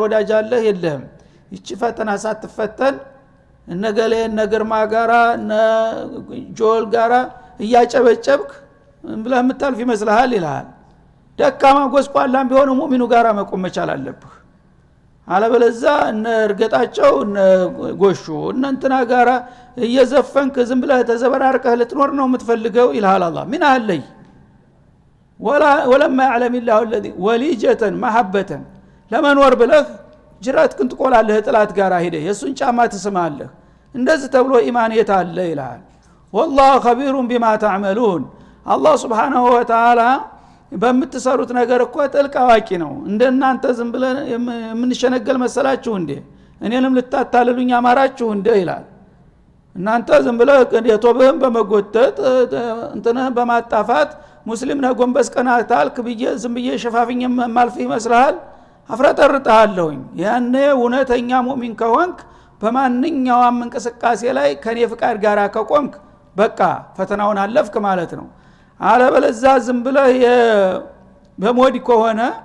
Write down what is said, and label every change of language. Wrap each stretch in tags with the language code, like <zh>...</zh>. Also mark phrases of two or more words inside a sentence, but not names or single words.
<am>ወዳጅ አለ የለም ይቺ ፈተና ሳትፈተን እነገሌ ነገርማ ጋራ ጆል ጋራ እያጨበጨብክ ብለህ የምታልፍ ይመስልሃል ይላል ደካማ ጎስቋላም ቢሆን ሙእሚኑ ጋራ መቆም መቻል አለብህ አለበለዛ እነ እርገጣቸው እነ ጎሹ እንትና ጋራ እየዘፈንክ ዝም ብለህ ተዘበራርቀህ ልትኖር ነው የምትፈልገው ይልሃል አላህ ምን አለይ</am> <ar>ولما يعلم الله الذي وليجة محبة</ar> <am>ለመኖር ብለህ ጅራት ክንትቆላለህ ጥላት ጋራ ሄደህ የሱን ጫማ ትስማለህ እንደዚህ ተብሎ ኢማን የታለ ይላል</am> <ar>والله خبير بما تعملون</ar> <am>አላህ</am> <ar>سبحانه وتعالى</ar> <am>በምትሰሩት ነገር እኮ ጥልቅ አዋቂ ነው እንደናንተ ዝም ብለን የምንሸነገል መሰላችሁ እንዴ እኔንም ልታታልሉኝ አማራችሁ እንዴ ይላል እናንተ ዝም ብለው የቶብህም በመጎተት እንትነህ በማጣፋት ሙስሊም ነው ጎንበስ ቀናታልክ ብዬ ዝም ብዬ ሸፋፍኝ ማልፍ ይመስልሃል አፍረጠርጣለሁኝ ያኔ እውነተኛ ሙእሚን ከሆንክ በማንኛውም እንቅስቃሴ ላይ ከኔ ፍቃድ ጋር ከቆምክ በቃ ፈተናውን አለፍክ ማለት ነው አለበለዛ ዝም ብለህ በሞዲ ከሆነ</am>